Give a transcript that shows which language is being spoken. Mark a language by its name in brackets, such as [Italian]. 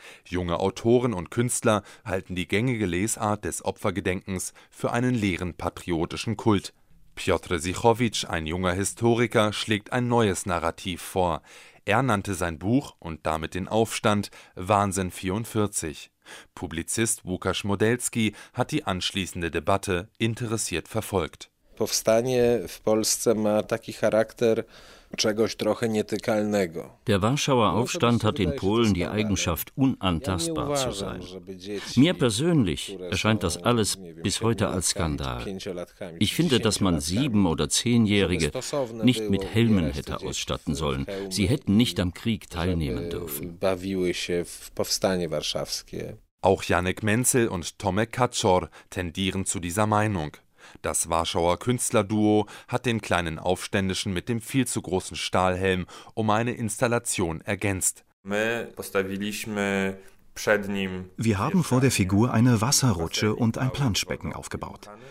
[German] Junge Autoren und Künstler halten die gängige Lesart des Opfergedenkens für einen leeren patriotischen Kult. Piotr Sichowicz, ein junger Historiker, schlägt ein neues Narrativ vor. Er nannte sein Buch und damit den Aufstand Wahnsinn 44. Publizist Łukasz Modelski hat die anschließende Debatte interessiert verfolgt. [Polish] Powstanie w Polsce ma taki charakter czegoś trochę nietykalnego. [German] Der Warschauer Aufstand hat in Polen die Eigenschaft, unantastbar zu sein. Mir persönlich erscheint das alles bis heute als Skandal. Ich finde, dass man 7- oder 10-Jährige nicht mit Helmen hätte ausstatten sollen. Sie hätten nicht am Krieg teilnehmen dürfen. [Polish] Bawiły się w Powstanie Warszawskie. [German] Auch Janek Menzel und Tomek Kaczor tendieren zu dieser Meinung. Das Warschauer Künstlerduo hat den kleinen Aufständischen mit dem viel zu großen Stahlhelm um eine Installation ergänzt. Wir haben vor der Figur eine Wasserrutsche und ein Planschbecken aufgebaut.